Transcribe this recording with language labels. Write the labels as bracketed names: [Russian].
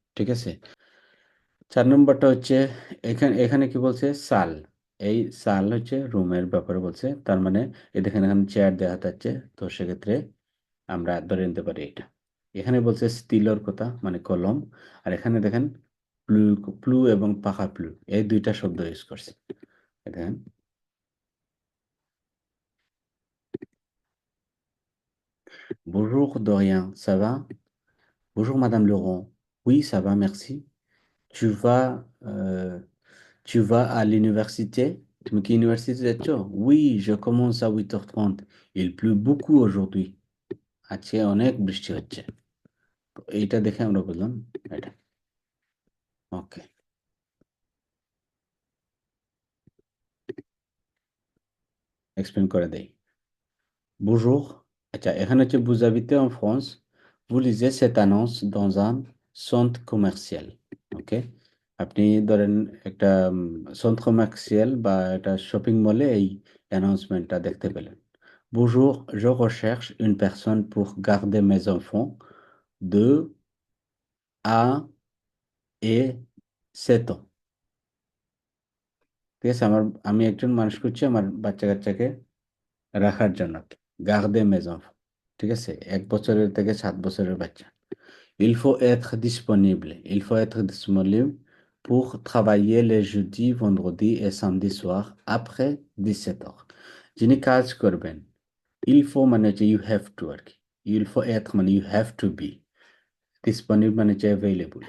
[Bangla] ঠিক আছে? 4 নম্বরটা হচ্ছে এখানে এখানে কি বলছে? সাল। এই সাল হচ্ছে রুমের ব্যাপারে বলছে। তার মানে এই দেখেন এখানে চেয়ার দেখা যাচ্ছে। তো সেক্ষেত্রে আমরা ধরে নিতে পারি এটা। এখানে বলছে স্টিলোর কথা মানে কলম। আর এখানে দেখেন প্লু, প্লু এবং পাখা প্লু এই দুইটা শব্দ ইউজ করছে। [French] দেখেন bonjour Dorian, ça va? Bonjour Madame Laurent. Oui, ça va, merci. Tu vas, euh, tu vas à l'université? [Bangla] তুমি কি ইউনিভার্সিটি যাচ্ছ? [French] Oui, je commence à 8h30. Il pleut beaucoup aujourd'hui. [Bangla] আজকে অনেক বৃষ্টি হচ্ছে। তো এইটা দেখে আমরা বললাম এটা। ওকে, এক্সপ্লেন করে দেই। Bonjour. আচ্ছা, এখানে হচ্ছে [French] vous habitez en France. Vous lisez cette annonce dans un centre commercial. [Bangla] ওকে, আপনি ধরেন একটা centre commercial বা একটা শপিং মলে এই অ্যানাউন্সমেন্টটা দেখতে পেলেন। [French] Bonjour, je recherche une personne pour garder mes enfants de à et 7 ans. [Bangla] ঠিক আছে? আমি একজন মানুষ খুঁজছি আমার বাচ্চা-কাচ্চাকে রাখার জন্য। [French] garder mes enfants. [Bangla] ঠিক আছে? ১ বছরের থেকে ৭ বছরের বাচ্চা। [French] Il faut être disponible. Il faut être disponible pour travailler les jeudis, vendredis et samedi soir après 17h. [Bangla] যিনি কাজ করবেন, il faut মানে হচ্ছে [English] you have to [Bangla] আর কি। [French] Il faut être [English] মানে you have to be. disponible মানে হচ্ছে available।